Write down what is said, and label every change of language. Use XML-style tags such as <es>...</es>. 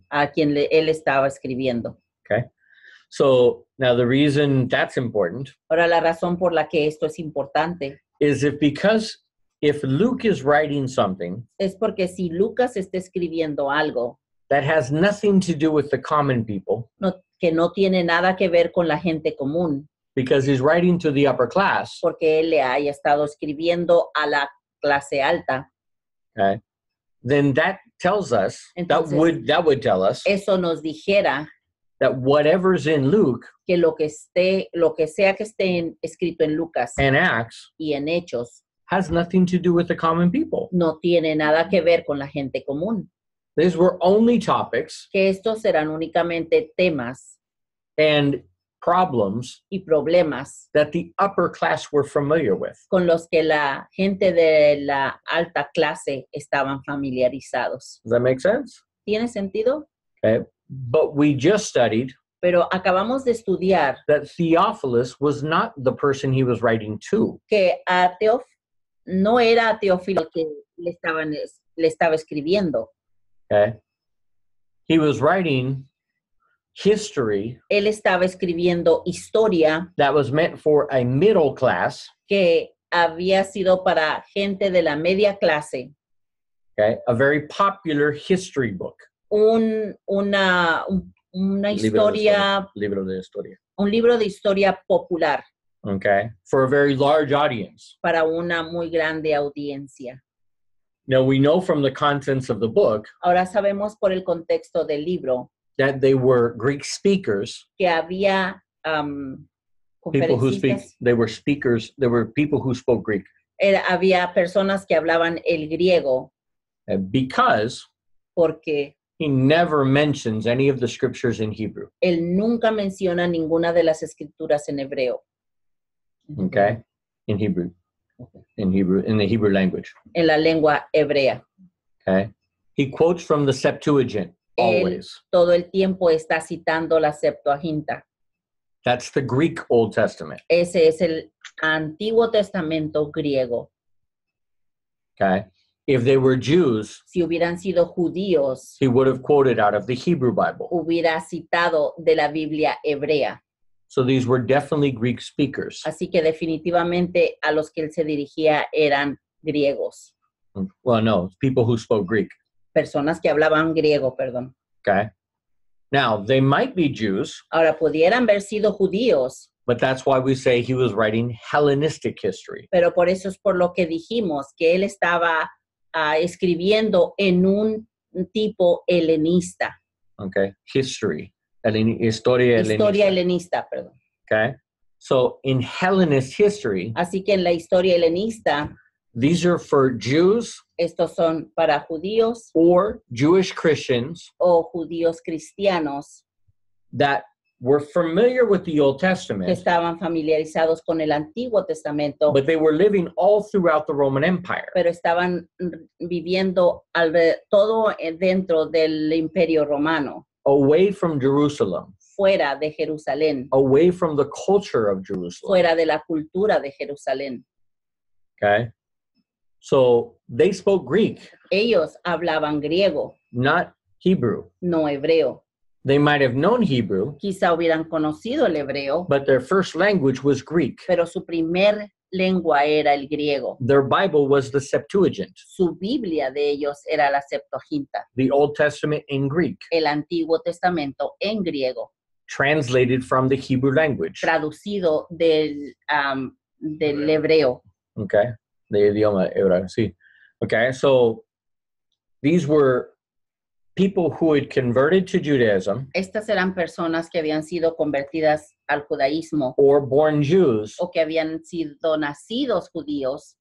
<es>A quien él estaba escribiendo.</es> <en>Okay. So now the reason that's important</en> <es>Ahora, la razón por la que esto es importante</es> <en>is if Luke is writing something</en> <es>es porque si Lucas está escribiendo algo</es> <en>that has nothing to do with the common people,</en> <es>que no tiene nada que ver con la gente común,</es> <en>because he's writing to the upper class,</en> <es>porque él le haya estado escribiendo a la clase alta,</es> <en>okay, then that tells us</en> <es>Entonces,</es> <en>that would tell us</en> <es>eso nos dijera</es> <en>that whatever's in Luke</en> <es>que lo que sea que esté escrito en Lucas</es> <en>and Acts</en> <es>y en Hechos</es> <en>has nothing to do with the common people.</en> <es>no tiene nada que ver con la gente común.</es> <en>These were only topics</en> <es>Que estos serán únicamente temas</es> <en>and problems</en> <es>y problemas</es> <en>that the upper class were familiar with.</en> <es>con los que la gente de la alta clase estaban familiarizados.</es> <en>Does that make sense?</en> <es>¿Tiene sentido?</es> <en>Okay. But we just studied</en> <es>Pero acabamos de estudiar</es> <en>that Theophilus was not the person he was writing to.</en> <es>que no era a Teófilo el que le estaba escribiendo.</es> <en>Okay. He was writing history</en> <es>Él estaba escribiendo historia</es> <en>that was meant for a middle class,</en> <es>que había sido para gente de la media clase,</es> <en>okay, a very popular history book.</en> <es>una historia, Libro de historia. un libro de historia popular</es> <en>Okay, for a very large audience.</en> <es>para una muy grande audiencia.</es> <en>Now we know from the contents of the book</en> <es>Ahora sabemos por el contexto del libro</es> <en>that they were Greek speakers,</en> <es>que había</es> <en>people who</en> <es>conferencistas,</es> <en>they were speakers, there were people who spoke Greek.</en> <es>había personas que hablaban el griego</es> <en>Because</en> <es>porque</es> <en>he never mentions any of the scriptures in Hebrew,</en> <es>él nunca menciona ninguna de las escrituras en hebreo.</es> <en>okay? In Hebrew, in the Hebrew language,</en> <es>En la lengua hebrea.</es> <en>okay? He quotes from the Septuagint always.</en> <es>Todo el tiempo está citando la Septuaginta.</es> <en>That's the Greek Old Testament,</en> <es>Ese es el Antiguo Testamento griego.</es> <en>okay? If they were Jews,</en> <es>Si hubieran sido judíos,</es> <en>he would have quoted out of the Hebrew Bible.</en> <es>hubiera citado de la Biblia hebrea.</es> <en>So these were definitely Greek speakers.</en> <es>Así que definitivamente a los que él se dirigía eran griegos.</es> <en>Well, no, people who spoke Greek,</en> <es>Personas que hablaban griego, perdón.</es> <en>okay? Now, they might be Jews,</en> <es>Ahora, pudieran haber sido judíos,</es> <en>but that's why we say he was writing Hellenistic history.</en> <es>pero por eso es por lo que dijimos que él estaba escribiendo en un tipo helenista.</es> <en>Okay, history,</en> <es>historia Historia helenista, perdón.</es> <en>Okay, so in Hellenist history,</en> <es>Así que en la historia helenista,</es> <en>these are for Jews</en> <es>estos son para judíos</es> <en>or Jewish Christians</en> <es>o judíos cristianos</es> <en>that were familiar with the Old</en> <es>que</es> <en>Testament,</en> <es>estaban familiarizados con el Antiguo Testamento,</es> <en>but they were living all throughout the Roman Empire.</en> <es>pero estaban viviendo todo dentro del Imperio Romano,</es> <en>Away from Jerusalem,</en> <es>fuera de Jerusalén,</es> <en>away from the culture of Jerusalem.</en> <es>fuera de la cultura de Jerusalén.</es> <en>Okay, so they spoke Greek,</en> <es>Ellos hablaban griego,</es> <en>not Hebrew.</en> <es>no hebreo.</es> <en>They might have known Hebrew,</en> <es>Quizá hubieran conocido el hebreo,</es> <en>but their first language was Greek.</en> <es>pero su primer lengua era el griego.</es> <en>Their Bible was the Septuagint,</en> <es>Su Biblia de ellos era la Septuaginta,</es> <en>the Old Testament in Greek,</en> <es>el Antiguo Testamento en griego,</es> <en>translated from the Hebrew language.</en> <es>traducido del hebreo.</es> <en>Okay, the</en> <es>idioma hebreo, sí.</es> <en>Okay, so these were people who had converted to Judaism</en> <es>Estas eran personas que habían sido convertidas al judaísmo</es> <en>or born Jews,</en> <es>o que habían sido nacidos judíos,</es>